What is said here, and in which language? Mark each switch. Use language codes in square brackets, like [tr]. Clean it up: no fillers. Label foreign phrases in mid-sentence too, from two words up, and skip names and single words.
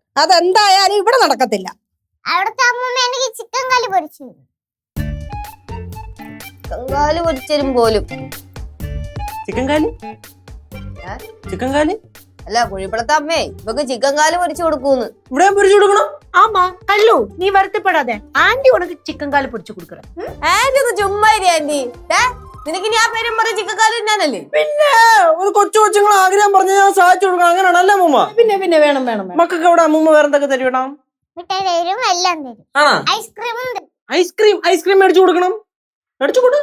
[ml] അതെന്തായാലും ഇവിടെ നടക്കത്തില്ല. അവിടുത്തെ അമ്മൂമ്മ എനിക്ക് ചിക്കൻ കറി പൊരിച്ചു തരും. ചിക്കൻ പൊരിച്ചരും പോലും. ചിക്കൻ കാലി? ചിക്കൻ കാലി അല്ല, കുഴിപ്പുറത്തെ അമ്മേ ഇവക്ക് ചിക്കൻ കാല് പൊരിച്ചു കൊടുക്കൂന്ന്. ഇവിടെ പൊരിച്ചു കൊടുക്കണം? [ta] ஆமா கல்லு, நீ வருத்தப்படாத. ஆண்டி உனக்கு சிக்கன் கால் பொரிச்சு கொடுக்கறேன். [ml] ആന്റി ഒന്ന് ചുമ്മാ ഇരി ആന്റി. നിനക്ക് ഞാൻ പേരും പറയും ചിക്കൻ കാല് തിന്നാനല്ലേ? പിന്നെ ഒരു കൊച്ചു കൊച്ചുങ്ങൾ ആഗ്രഹം പറഞ്ഞ ഞാൻ സാധിച്ചു കൊടുക്കണം. അങ്ങനെയാണല്ലേ അമ്മൂമ്മ? പിന്നെ വേണം. മക്കൾക്ക് എവിടെ അമ്മൂമ്മ വേറെന്തൊക്കെ തരും? മിഠായി തരും, എല്ലാം തരും. ഐസ്ക്രീമും തരും. ഐസ്ക്രീം മേടിച്ചു കൊടുക്കണം. മേടിച്ചു കൊടു.